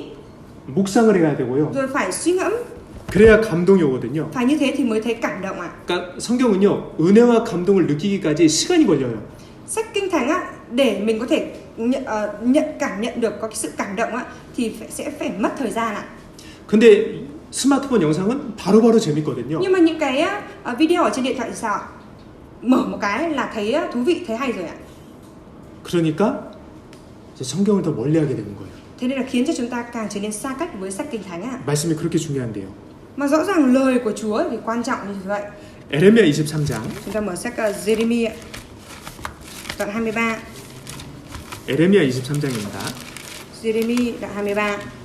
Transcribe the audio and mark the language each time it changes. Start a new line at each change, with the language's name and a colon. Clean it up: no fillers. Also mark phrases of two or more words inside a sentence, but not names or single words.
Korean: 묵상을 해야 되고요.
Vietnamese: rồi phải suy ngẫm.
Korean: 그래야 감동이 오거든요.
Vietnamese: Phải như thế thì mới thấy cảm động ạ.
Korean: 그러니까 성경은요, 은혜와 감동을 느끼기까지 시간이 걸려요.
Vietnamese: Sách Kinh Thánh á, để mình có thể cảm nhận được có cái sự cảm động á, thì sẽ phải mất thời gian ạ.
Korean: 근데 스마트폰 영상은 바로바로 재밌거든요.
Vietnamese: Nhưng mà những cái video ở trên điện thoại thì sao ạ? Mở một cái là thấy thú vị, thấy hay rồi ạ.
Korean: 그러니까 이제 성경을 더 멀리하게 되는 거예요.
Vietnamese: Thế nên là khiến cho chúng ta càng trở nên xa cách với sách Kinh Thánh ạ.
Korean: 말씀이 그렇게 중요한데요.
Vietnamese: Mà rõ ràng lời của Chúa thì quan trọng như vậy.
Korean: 에레미야 23장.
Vietnamese: Chúng ta mở sách Jeremy đoạn 23.
Korean: 에레미야 23장입니다.
Vietnamese: Jeremy đoạn 23.